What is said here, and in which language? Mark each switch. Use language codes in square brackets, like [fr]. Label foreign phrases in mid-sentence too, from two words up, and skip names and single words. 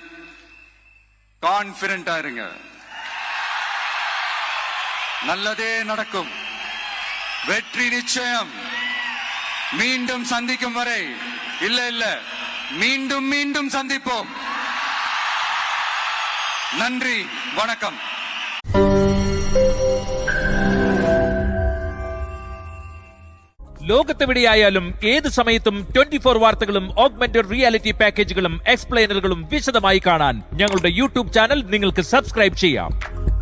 [ta] கான்பிடண்டா இருங்க, நல்லதே நடக்கும், வெற்றி நிச்சயம். மீண்டும் சந்திக்கும் வரை இல்ல மீண்டும் மீண்டும் சந்திப்போம். நன்றி, வணக்கம். [ml] ലോകത്തെവിടെയായാലും ഏത് സമയത്തും 24 വാർത്തകളും [en] augmented reality [ml] പാക്കേജുകളും എക്സ്പ്ലെയിനറുകളും വിശദമായി കാണാൻ ഞങ്ങളുടെ യൂട്യൂബ് ചാനൽ നിങ്ങൾക്ക് സബ്സ്ക്രൈബ് ചെയ്യാം.